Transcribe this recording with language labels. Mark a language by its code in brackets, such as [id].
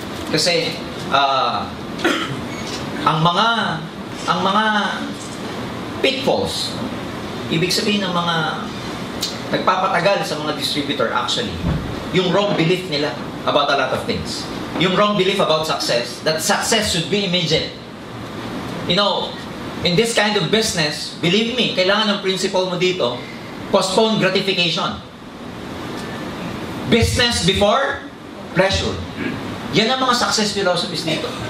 [tl] Kasi, ang mga pitfalls, ibig sabihin ng mga nagpapatagal sa mga distributor actually, yung wrong belief nila [en] about a lot of things. Yung wrong belief about success, that success should be immediate. You know, in this kind of business, believe me, [tl] kailangan ng principle mo dito, [en] postpone gratification. Business before pleasure. [tl] Yan ang mga success philosophies dito.